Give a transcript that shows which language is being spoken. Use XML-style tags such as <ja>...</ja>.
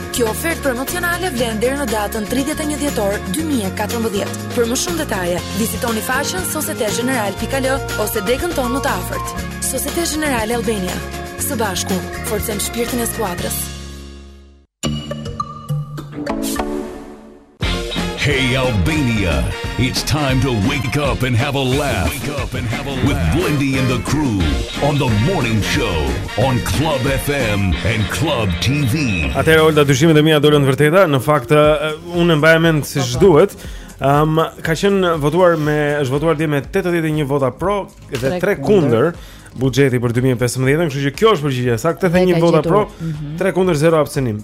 <sq>Kjo ofertë promocionale vlen deri në datën 31 dhjetor 2014. Për më shumë detaje, vizitoni faqen societegeneral.al ose degën tonë më të afërt. Societe Generale Albania. Së bashku, forcem shpirtin e skuadrës.</sq> <en>Hey Albania, it's time to wake up and have a laugh. Wake up and have a laugh with Blendi and the crew on the morning show on Club FM and Club TV.</en> <sq>Atëherë Olda, dyshimet e mia dolën vërteta. Në fakt unë e mbaj mend si ç'duhet. Ka qenë votuar me, është votuar dhe me 81 vota pro dhe 3 kundër buxheti për 2015, kështu që kjo është përgjigje saktë, 81 vota pro, 3 kundër 0 abstenim.</sq>